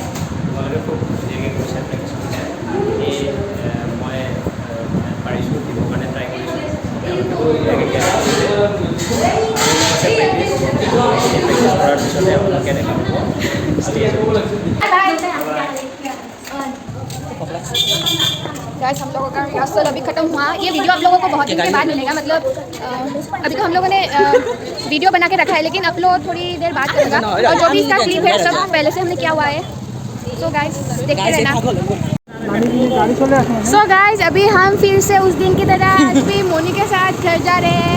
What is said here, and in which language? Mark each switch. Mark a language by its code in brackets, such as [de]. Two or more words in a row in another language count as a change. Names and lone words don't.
[as] তোমালোকে খুব ধুনীয়াকৈ কৰিছে, প্ৰেক্টিছ কৰিছে। এই মই পাৰিছোঁ দিবৰ কাৰণে ট্ৰাই কৰিছোঁ। প্ৰেক্টিছ কৰাৰ পিছতে আপোনালোকে দেখা পাব ষ্টেজ। [hi] गाइस हम लोगों का रिहर्सल अभी खत्म हुआ। ये वीडियो आप लोगों को बहुत दिन के बाद मिलेगा, मतलब अभी तो हम लोगों ने वीडियो बना के रखा है, लेकिन अपलोड थोड़ी देर बाद करेगा। और जो भी इसका क्लिप है सब पहले से हमने किया हुआ है। [en] so guys [hi] देखते रहना। [en] so guys [hi] अभी हम फिर से उस दिन की तरह आज भी मोनी के साथ घर जा रहे हैं।